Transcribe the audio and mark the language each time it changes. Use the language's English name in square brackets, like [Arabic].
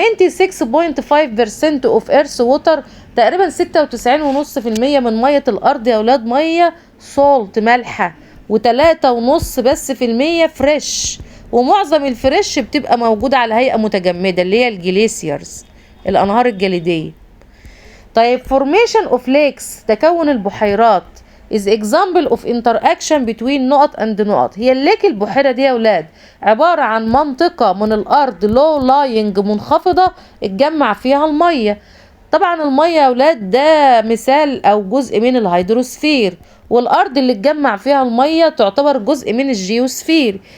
[English] 96.5% of earth water، [Arabic] تقريبا 96.5% من مية الأرض يا ولاد مية سولت مالحة، و3.5 بس في المية فريش، ومعظم الفريش بتبقى موجودة على هيئة متجمدة اللي هي الجليسيرز الأنهار الجليدية. طيب [English] formation of lakes [Arabic] تكون البحيرات [English] is example of interaction between [Arabic] نقط and نقط. هي الليك البحيرة دي يا ولاد عبارة عن منطقة من الأرض [English] low lying [Arabic] منخفضة اتجمع فيها المية. طبعا المية يا ولاد ده مثال أو جزء من الهيدروسفير، والأرض اللي اتجمع فيها المية تعتبر جزء من الجيوسفير.